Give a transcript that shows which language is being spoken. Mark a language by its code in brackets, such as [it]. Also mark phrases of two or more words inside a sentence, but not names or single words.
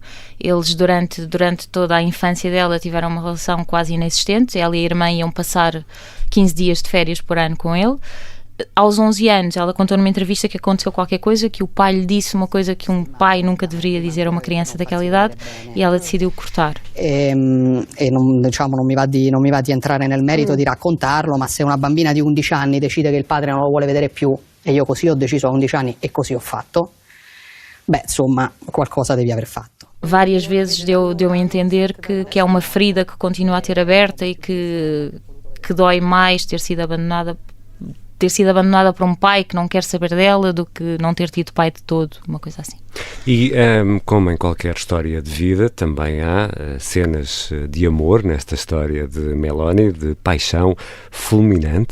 [pt] Eles durante toda a infância dela tiveram uma relação quase inexistente. Ela e a irmã iam passar 15 dias de férias por ano com ele. Aos 11 anos, ela contou numa entrevista que aconteceu qualquer coisa, que o pai lhe disse uma coisa que um pai nunca deveria dizer a uma criança daquela idade e ela decidiu cortar. [it] Non mi va di entrare nel merito di raccontarlo, ma se una bambina di 11 anni decide che il padre non lo vuole vedere più e io così ho deciso a 11 anni e così ho fatto, insomma, qualcosa devi aver fatto. [pt] Várias vezes deu a entender que é uma ferida que continua a ter aberta e que dói mais ter sido abandonada ter sido abandonada por um pai que não quer saber dela do que não ter tido pai de todo, uma coisa assim. E, como em qualquer história de vida, também há cenas de amor nesta história de Meloni, de paixão fulminante.